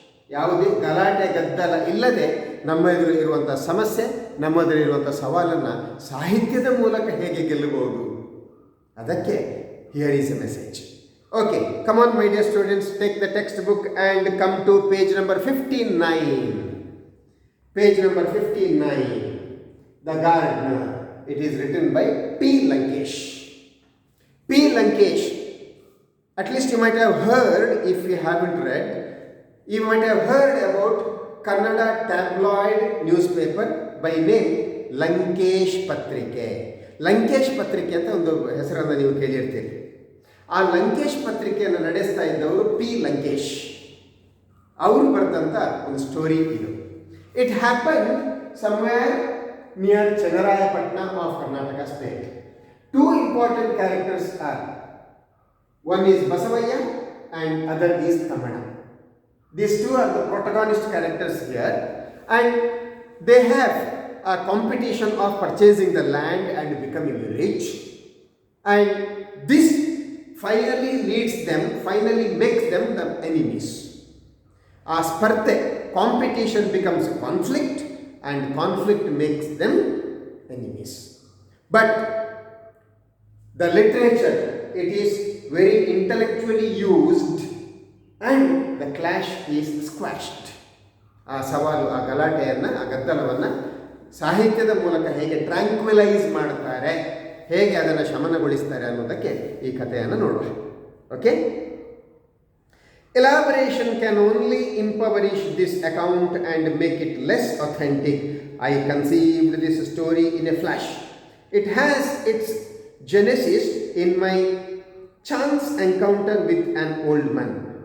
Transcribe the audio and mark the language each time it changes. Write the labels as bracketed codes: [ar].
[kn] ಯಾವುದೇ ಗಲಾಟೆ ಗದ್ದಲ ಇಲ್ಲದೆ ನಮ್ಮ ಎದುರು ಇರುವಂಥ ಸಮಸ್ಯೆ, ನಮ್ಮ ಎದುರು ಇರುವಂಥ ಸವಾಲನ್ನು ಸಾಹಿತ್ಯದ ಮೂಲಕ ಹೇಗೆ ಗೆಲ್ಲಬಹುದು, ಅದಕ್ಕೆ [en] Here is a message. Okay, come on my dear students, take the textbook and come to page number 59. Page number 59, The Gardener. It is written by P. Lankesh. P. Lankesh, at least you might have heard, if you haven't read, you might have heard about Kannada tabloid newspaper by name Lankesh Patrike. [kn] Lankesh Patrike ಅಂತ ಒಂದು ಹೆಸರನ್ನು ನೀವು ಕೇಳಿರ್ತೀರಿ. ಆ ಲಂಕೇಶ್ ಪತ್ರಿಕೆಯನ್ನು ನಡೆಸ್ತಾ ಇದ್ದವರು P Lankesh. ಅವರು ಬರೆದಂಥ ಒಂದು ಸ್ಟೋರಿ ಇದು. [en] It happen somewhere near Channarayapatna of Karnataka state. Two important characters are, one is Basavaya and other is Tamana. These two are the protagonist characters here, and they have a competition of purchasing the land and becoming rich, and this finally makes them the enemies. As sparte, competition becomes conflict, and conflict makes them enemies. But the literature, it is very intellectually used, and the clash is squashed. [kn] ಆ ಸವಾಲು, ಆ ಗಲಾಟೆಯನ್ನು, ಆ ಗದ್ದಲವನ್ನು ಸಾಹಿತ್ಯದ ಮೂಲಕ ಹೇಗೆ ಟ್ರ್ಯಾಂಕ್ವಿಲೈಸ್ ಮಾಡ್ತಾರೆ, ಹೇಗೆ ಅದನ್ನು ಶಮನಗೊಳಿಸ್ತಾರೆ ಅನ್ನೋದಕ್ಕೆ ಈ ಕಥೆಯನ್ನು ನೋಡುವ. [en] Okay, elaboration can only impoverish this account and make it less authentic. I conceived this story in a flash. It has its genesis in my chance encounter with an old man.